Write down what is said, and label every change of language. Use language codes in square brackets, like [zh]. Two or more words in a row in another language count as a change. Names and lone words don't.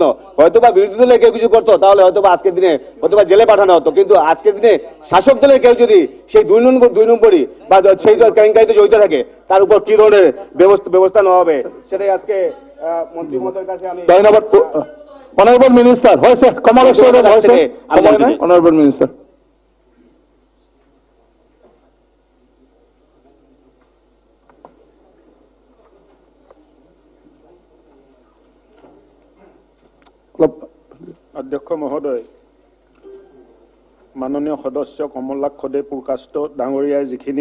[bn] হয়তোবা বিরোধী দলে কেউ কিছু করতো তাহলে হয়তোবা আজকের দিনে হয়তোবা জেলে পাঠানো হতো, কিন্তু আজকের দিনে শাসক দলের কেউ যদি সেই দুই নম্বরই বা সেই কেলেঙ্কারিতে জড়িত থাকে তার উপর কি ধরনের ব্যবস্থা নেওয়া হবে সেটাই আজকে মন্ত্রী মহোদয়ের কাছে আমি ধন্যবাদ। [en] honourable minister [bn] হয়েছে, কমলেশ্বর হয়েছে, [en] honourable minister. [as] অধ্যক্ষ মহোদয়, মাননীয় সদস্য কমলাক্ষ দে পুৰকাষ্ট ডাঙৰীয়াই যিখিনি